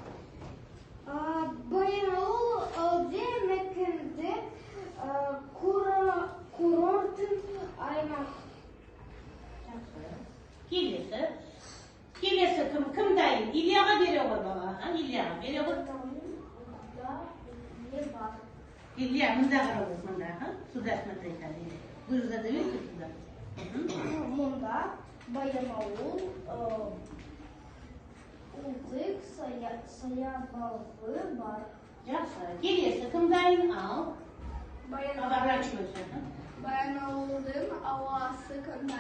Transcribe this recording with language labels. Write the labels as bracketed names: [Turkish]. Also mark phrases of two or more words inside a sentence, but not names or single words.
[Kazakh] Баянауыл мекенді курорттың аймақ. Келесі кім дайын? Ильяға бере ғой бала. Ильяға бере ғой. Илья, мұнда қарау біз мұнда. [Russian] Сюда смотреть надо. Вы же задаете сюда. [Kazakh] Мұнда Баянауыл ұлттық саябағы бар. Жақсы. Келесі кім дайын? Ал. Баянауылдың ауасы қандай?